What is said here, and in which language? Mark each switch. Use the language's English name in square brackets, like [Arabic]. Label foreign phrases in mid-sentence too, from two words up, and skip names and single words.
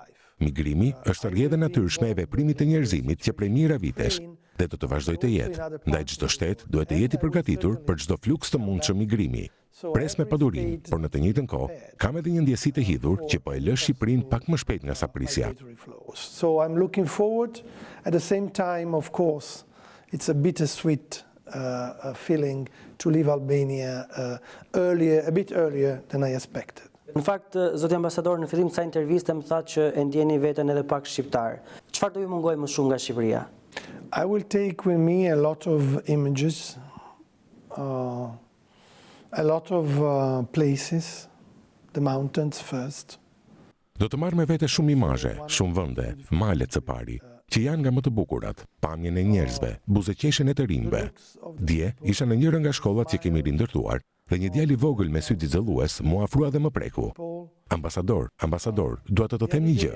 [Albanian] Migrimi është rrjedhë natyrshme e veprimit të njerëzimit që prej mijëra vitesh dhe do të vazhdojë të jetë. Ndaj çdo shtet duhet të jetë i përgatitur për çdo fluks të mundshëm migrimi. Pres me padurim, por në të njëjtën kohë kam edhe një ndjesi të hidhur që po e lë Shqipërinë pak më shpejt nga sa prisja. [English] So I'm looking forward. At the same time, of course, it's a bittersweet feeling to leave Albania a bit earlier than I expected. [Albanian] Në fakt, zoti ambasador, në fillim të kësaj interviste më thatë që e ndjeni veten edhe pak shqiptar. Çfarë do ju mungoj më shumë nga Shqipëria? [English] I will take with me a lot of images, a lot of places, the mountains first. [Albanian] Do të marr me vete shumë imazhe, shumë vende, malet së pari, që janë nga më të bukurat, pamjen e njerëzve, buzëqeshjen e të rinjve. Dje isha në njëra nga shkollat që kemi rindërtuar dhe një djalë i vogël me sy xhellues mu afrua dhe më preku. Ambasador, dua të them një gjë.